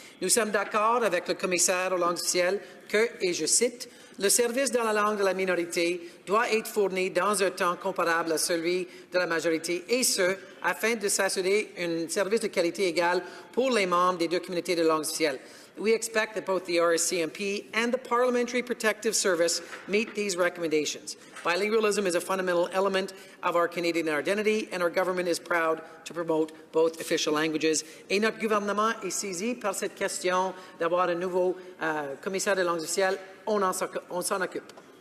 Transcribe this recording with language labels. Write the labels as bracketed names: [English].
[French] Nous sommes d'accord avec le commissaire aux langues officielles que, et je cite, « Le service dans la langue de la minorité doit être fourni dans un temps comparable à celui de la majorité, et ce, afin de s'assurer un service de qualité égale pour les membres des 2 communautés de langues officielles. [English] We expect that both the RSCMP and the Parliamentary Protective Service meet these recommendations. Bilingualism is a fundamental element of our Canadian identity, and our government is proud to promote both official languages. [French] Et notre gouvernement est saisi par cette question d'avoir un nouveau commissaire des langues officielles. On s'en occupe.